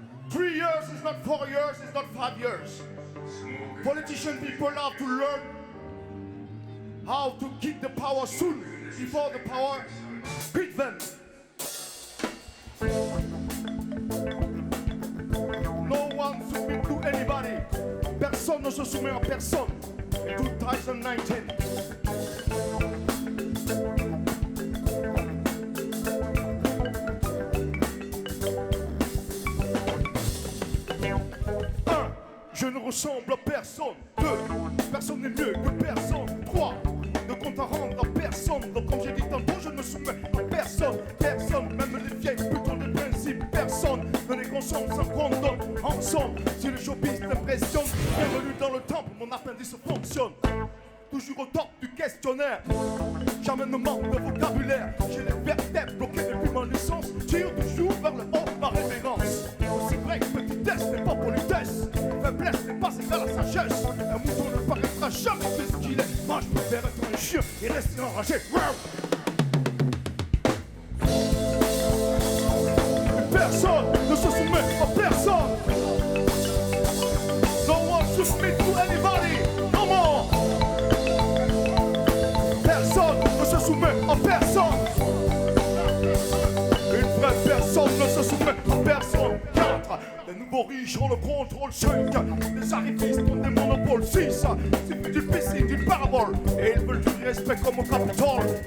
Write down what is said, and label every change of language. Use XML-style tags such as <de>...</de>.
<en>3 years is not 4 years, it's not 5 years. Politician people have to learn how to keep the power soon before the power beat them. No one submit to anybody.</en> <fr>Personne ne se soumet à personne. 2019. Je ne ressemble à personne. 2. Personne n'est mieux que personne. 3. Ne compte à rendre à personne. Donc comme j'ai dit tantôt, je ne me soumets à personne. Personne, même les vieilles putes ont des principes. Personne ne les consomme sans qu'on donne ensemble. Si le showbiz t'impressionne, bienvenue dans le temple, mon appendice fonctionne. Toujours au top du questionnaire. Jamais ne manque de vocabulaire. J'ai les vertèbres bloquées depuis ma naissance. Tire toujours vers le haut ma révérence. C'est vrai que petitesse n'est pas politesse. Faiblesse n'est pas égal à sagesse. Un mouton ne paraîtra jamais plus qu'il est. Moi je préfère être un chien et rester enragé. Personne ne se soumet à personne.</fr> <en>No one submit to anybody. No more.</en> <fr>Personne ne se soumet à personne. Une vraie personne ne se soumet à personne. 4. Les nouveaux riches ont le contrôle. 5. Les arrivistes ont des monopoles. 6. C'est du piscine, du parabole. Et ils veulent du respect comme au Capitole.</fr>